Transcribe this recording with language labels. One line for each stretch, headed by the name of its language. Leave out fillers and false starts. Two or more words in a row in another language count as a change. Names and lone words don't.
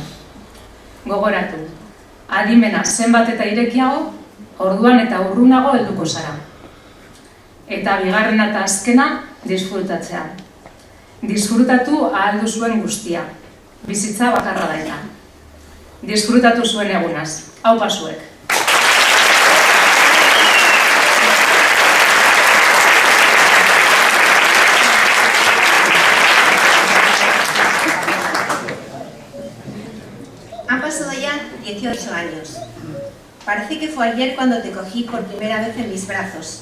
Basque: Gogoratu, adimena zenbat eta irekiago, orduan eta urrunago helduko zara. Eta bigarrena eta azkena, disfrutatzea. Disfrutatu ahal duzuen guztia. Bizitza bakarra da eta. Disfrutatu zuen egunaz. Aupa zuek.
Spanish: Han pasado ya 18 años. Parece que fue ayer cuando te cogí por primera vez en mis brazos.